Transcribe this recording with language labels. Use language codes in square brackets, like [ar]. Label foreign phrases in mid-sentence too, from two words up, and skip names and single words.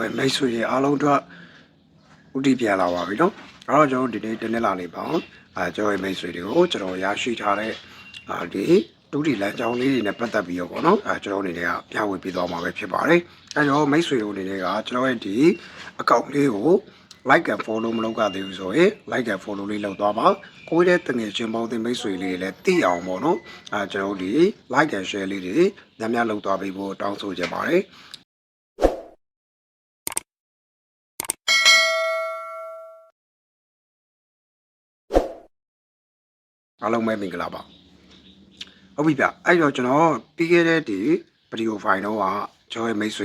[my] ရဲ့မိတ်ဆွေတွေအားလုံးအတွက်ဥတီပြန်လာပါပြီနော်အဲ့တော့ကျွန်တော်ဒီနေ့တနင်္လာနေ့ပါကျွန်တော်ရဲ့မိတ်ဆွေတွေကိုကျွန်တော်ရရှိထားတဲ့ဒီတူတီလမ်းကြောင်းလေးတွေနဲ့ပတ်သက်ပြီးတော့ပေါ့နော်ကျွန်တော်အနေနဲ့ကပြဝေပေးသွားမှာပဲဖြစ်ပါတယ်အဲ့တော့မိတ်ဆွေတို့အနေနဲ့ကကျွန်တော်ရဲ့ဒီအကောင့်လေးကို [en] like and follow [my] မလုပ်ကြသေးဘူးဆိုရင် [en] like and follow [my] လေးလုပ်သွားပါကိုယ်ရဲ့တငယ်ချင်းပေါင်းတဲ့မိတ်ဆွေလေးလည်းသိအောင်ပေါ့နော်ကျွန်တော်ဒီ [en] like and share [my] လေးတွေများများလုပ်သွားပေးဖို့တောင်းဆိုချင်ပါတယ် အားလုံးပဲမင်္ဂလာပါဟုတ်ပြီဗျအဲ့တော့ကျွန်တော်ပြီးခဲ့တဲ့ဒီဗီဒီယိုဖိုင်တော့ကကျွန်တော်ရဲ့မိတ်ဆွေ